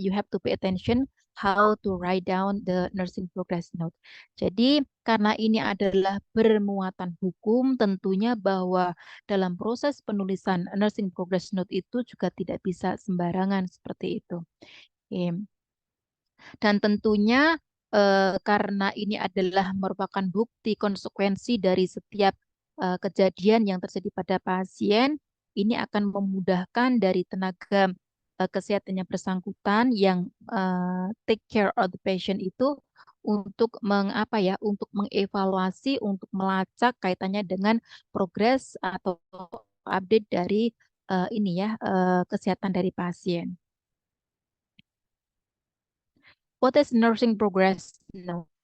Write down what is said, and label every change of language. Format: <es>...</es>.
<en>You have to pay attention how to write down the nursing progress note.</en> <id>Jadi karena ini adalah bermuatan hukum, tentunya bahwa dalam proses penulisan nursing progress note itu juga tidak bisa sembarangan seperti itu. Oke. Dan tentunya karena ini adalah merupakan bukti konsekuensi dari setiap kejadian yang terjadi pada pasien, ini akan memudahkan dari tenaga kesehatan yang bersangkutan yang</id> <en>take care of the patient</en> <id>itu untuk mengapa ya, untuk mengevaluasi, untuk melacak kaitannya dengan progres atau update dari ini ya kesehatan dari pasien.</id> <en>What is nursing progress note?</en>